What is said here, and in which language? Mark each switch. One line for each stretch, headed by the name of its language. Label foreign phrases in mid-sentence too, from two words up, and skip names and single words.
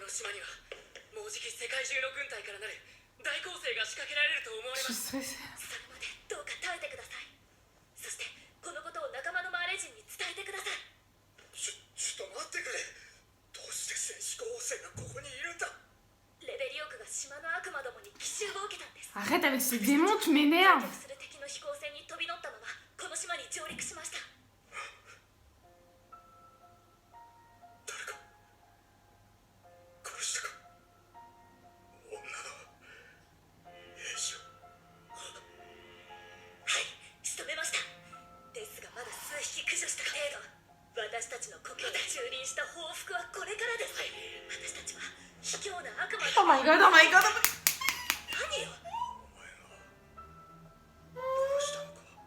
Japanese: にはもうじき世界中の軍隊からなる大攻勢が仕掛けられると思われます。それまでどうか耐えてください。そしてこのことを仲間のマーレ人に伝えてください。ちょっと待ってくれ。どうして戦士候補生がここにいるんだ。レベリオクが島の悪魔どもに奇襲を受けたんです。
French: Arrête avec ces démons, tu m'énerves.
Japanese: する敵の飛行船に飛び乗ったままこの島に上陸しました。誰か殺したか。女の兵士を。はい、仕留めました。ですがまだ数匹駆除した程度。私たちの故郷で蹂躙した報復はこれからです。私たちは卑怯な悪魔。
English: Oh my god, oh my god.
Japanese: 何よ。お前が殺したのか。